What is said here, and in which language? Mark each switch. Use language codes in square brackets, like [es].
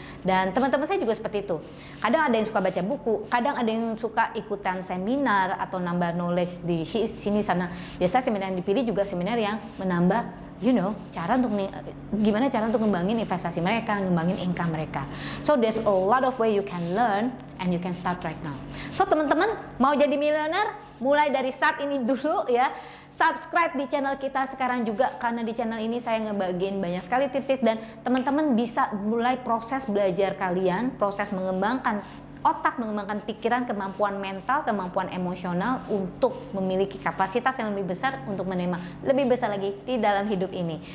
[id] Dan teman-teman saya juga seperti itu, kadang ada yang suka baca buku, kadang ada yang suka ikutan seminar atau nambah knowledge di sini sana. Biasa seminar yang dipilih juga seminar yang menambah cara untuk gimana cara untuk ngembangin investasi mereka, ngembangin income mereka. [en] So there's a lot of way you can learn and you can start right now. [id] So teman-teman mau jadi miliuner, mulai dari saat ini dulu ya. Subscribe di channel kita sekarang juga, karena di channel ini saya ngebagiin banyak sekali tips-tips dan teman-teman bisa mulai proses belajar kalian, proses mengembangkan otak, mengembangkan pikiran, kemampuan mental, kemampuan emosional untuk memiliki kapasitas yang lebih besar untuk menerima lebih besar lagi di dalam hidup ini.